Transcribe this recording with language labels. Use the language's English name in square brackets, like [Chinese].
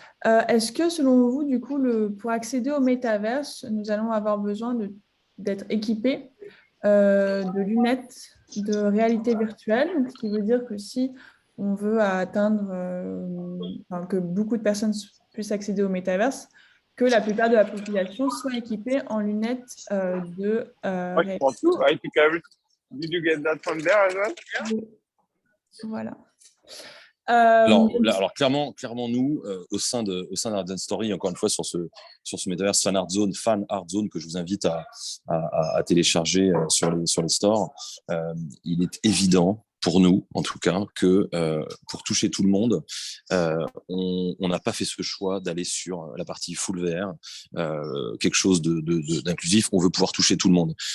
[French] Est-ce que, selon vous, du coup, pour accéder au métaverse, nous allons avoir besoin d'être équipés de lunettes de réalité virtuelle, ce qui veut dire que si on veut atteindre, que beaucoup de personnes puissent accéder au métaverse, que la plupart de la population soit équipée en lunettes de réalité. [English] Did you get that from there as well? [French] Voilà. Alors clairement, nous, au sein d'Art Story, encore une fois, sur ce métaverse Fan Art Zone que je vous invite à télécharger sur les stores, il est évident, pour nous, en tout cas, que pour toucher tout le monde, on n'a pas fait ce choix d'aller sur la partie full VR, quelque chose d'inclusif. On veut pouvoir toucher tout le monde.